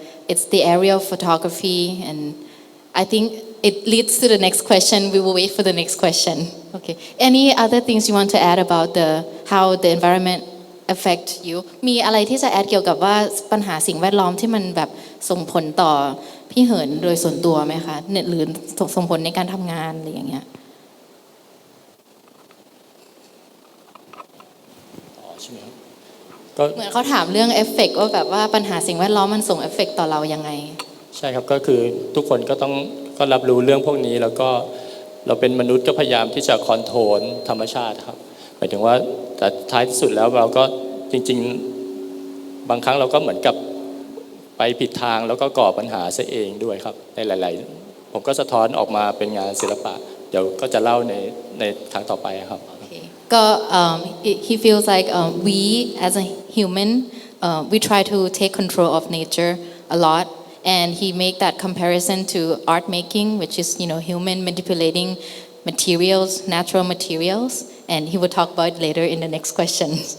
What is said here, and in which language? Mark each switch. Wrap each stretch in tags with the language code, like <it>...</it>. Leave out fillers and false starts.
<en>It's the area of photography, and I think it leads to the next question. We will wait for the next question. Okay. Any other things you want to add about how the environment affect you?</en> <th>มีอะไรที่จะแอดเกี่ยวกับว่าปัญหาสิ่งแวดล้อมที่มันแบบส่งผลต่อพี่เหินโดยส่วนตัวไหมคะหรือส่งผลในการทำงานอะไรอย่างเงี้ยเหมือนเขาถามเรื่องเอฟเฟกต์ว่าแบบว่าปัญหาสิ่งแวดล้อมมันส่งเอฟเฟกต์ต่อเรายังไง ใช่ครับก็คือทุกคนก็รับรู้เรื่องพวกนี้แล้วก็เราเป็นมนุษย์ก็พยายามที่จะคอนโทรลธรรมชาติครับหมายถึงว่าแต่ท้ายที่สุดแล้วเราก็จริงๆบางครั้งเราก็เหมือนกับไปผิดทางแล้วก็ก่อปัญหาซะเองด้วยครับในหลายๆผมก็สะท้อนออกมาเป็นงานศิลปะเดี๋ยวก็จะเล่าในครั้งต่อไปครับ</th> <en>ก็ he feels like we as a human we try to take control of nature a lot and he make that comparison to art making which is human manipulating materials natural materials and he will talk about it later in the next question.</en>